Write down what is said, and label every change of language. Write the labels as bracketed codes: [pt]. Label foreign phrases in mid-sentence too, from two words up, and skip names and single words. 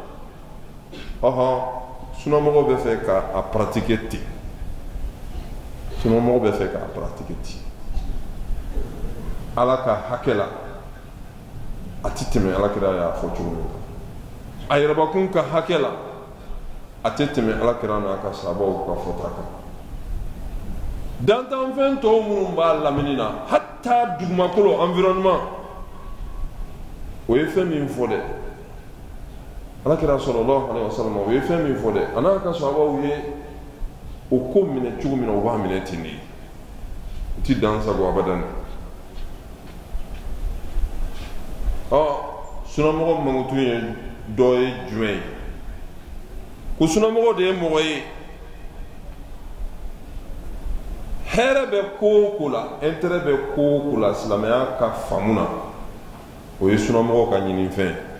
[bm] sunamɔgɔw bɛ fɛ k'a pratiquer ten sunamɔgɔw bɛ fɛ k'a pratiquer ten ala ka hakɛ la a tɛ tɛmɛ alakira y'a fɔ cogo min na a yɛrɛbakun ka hakɛ la a tɛ tɛmɛ alakira n'a ka sahabaw ka fɔta kan dantanfɛn tɔw minnu b'a lamini na hatta dugumakolo environnement o ye fɛn min fɔ dɛ alakira [ar] صلى الله عليه وسلم [bm] o ye fɛn min fɔ dɛ a n'a ka sahabaw ye o ko minɛ cogo min na u b'a minɛ ten de u ti dan sago abadan sunamɔgɔ mankutu ye dɔ ye jumɛn ye ko sunamɔgɔ de ye mɔgɔ ye hɛrɛ bɛ ko o ko la intérêt bɛ ko o ko la silamɛya ka faamu na o ye sunamɔgɔ ka ɲinifɛn